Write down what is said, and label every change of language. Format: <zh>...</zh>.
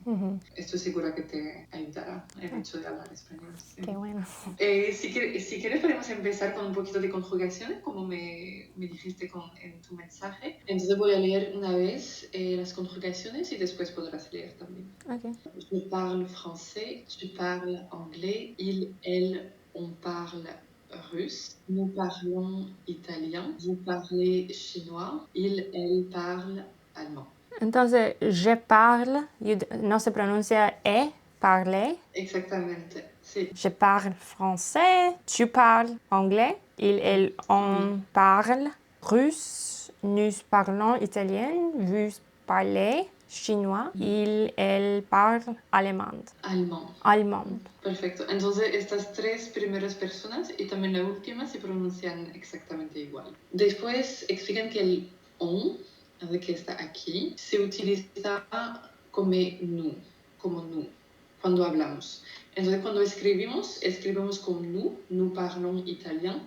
<es>Ujú. Estoy segura que te ayudará el hecho de hablar español. Sí. Qué bueno. Si quieres podemos empezar con un poquito de conjugaciones, como me dijiste en tu mensaje. Entonces voy a leer una vez las conjugaciones y después podrás leer también. Okay.</es> <fr>Je parle français, tu parles anglais, il, elle, on parle russe, nous parlons italien, vous parlez chinois, il, elle parle allemand.</fr> <es>Entonces,</es> <fr>je parle,</fr> <es>no se pronuncia parler. Exactamente, sí.</es> <fr>Je parle français, tu parles anglais, il, on parle russe, nous parlons italien, vous parlez chinois, il, elle parle allemand. Allemand.</fr> <es>Perfecto. Entonces, estas tres primeras personas y también la última se pronuncian exactamente igual. Después explican que el on, que está aquí, se utiliza como nous, cuando hablamos. Entonces, cuando escribimos con</es> <fr>nous parlons italien.</fr>